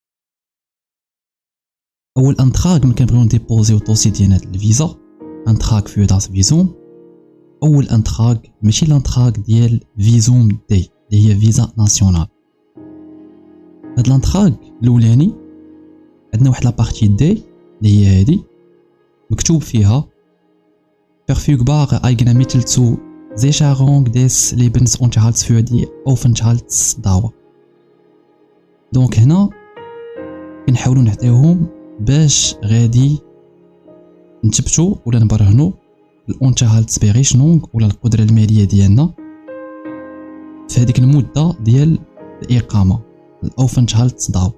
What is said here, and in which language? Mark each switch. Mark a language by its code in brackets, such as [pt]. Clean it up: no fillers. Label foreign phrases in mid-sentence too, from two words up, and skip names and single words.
[ar] اول انتراك ملي كنبغيو نديبوزيو الدوسي ديالنا د الفيزا، انتراك في [de] das Visum. [ar] اول انتراك ماشي الانتراك ديال فيزوم دي اللي هي [fr] visa nationale. [ar] هاد الانتراك الاولاني عندنا واحد لابارتي دي اللي هي هادي مكتوب فيها [de] verfügbar eigene Mittel zu Sicherung des Lebensunterhalts für die Aufenthaltsdauer. [ar] دونك هنا كنحاولوا نعطيوهم باش غادي نثبتوا ولا نبرهنوا الانتهالتسبيريشنونغ ولا القدره الماليه ديالنا في هذيك المده ديال الاقامه الاوفنتهالتسداور.